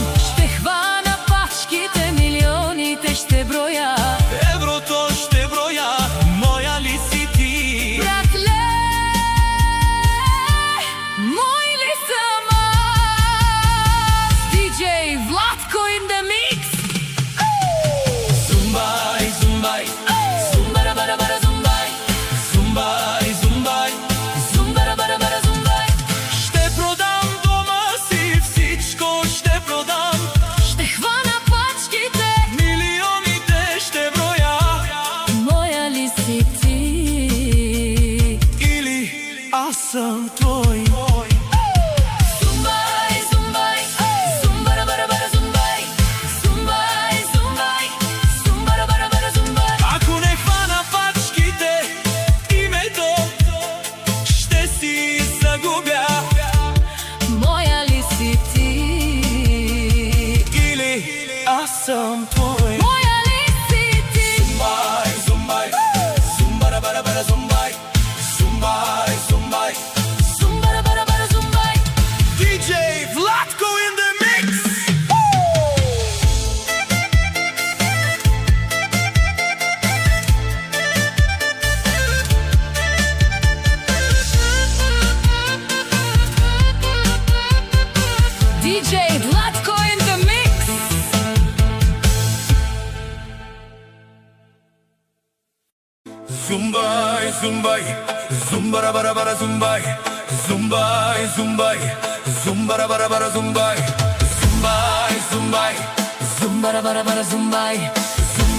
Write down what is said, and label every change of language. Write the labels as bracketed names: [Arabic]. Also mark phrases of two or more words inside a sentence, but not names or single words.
[Bulgarian] Ще хвана пачките, милионите ще броя, Еврото ще броя, моя ли си ти? братле, мой ли съм аз? [English] DJ Vlatko in the mix. Zumbai, zumbai, Zumbara bara bara zumbai, zumbai, zumbai, zumbara bara bara zumbai. [Bulgarian] ще продам дома си, всичко ще продам. Ще хвана пачките, Милионите ще броя. моя ли си ти? Или аз съм твой. Зумбай, зумбай, зумбара бара бара зумбай, зумбай, зумбай, зумбара бара бара зумбай. Ако не хвана пачките, името ще си загубя. Моя ли си ти? Или аз съм твой. Моя ли си ти? Zumbai, zumbai, zumbara bara bara zumbai, zumbai, zumbai, Zumbara bara bara zumbai. [English] DJ Vlatko in the mix. DJ Vlatko in the mix. Zumbai, zumbai, zumbara bara bara zumbai, zumbai, zumbai, zumbara bara bara zumbai, zumbai, zumbai, Zumbara bara bara zumbai.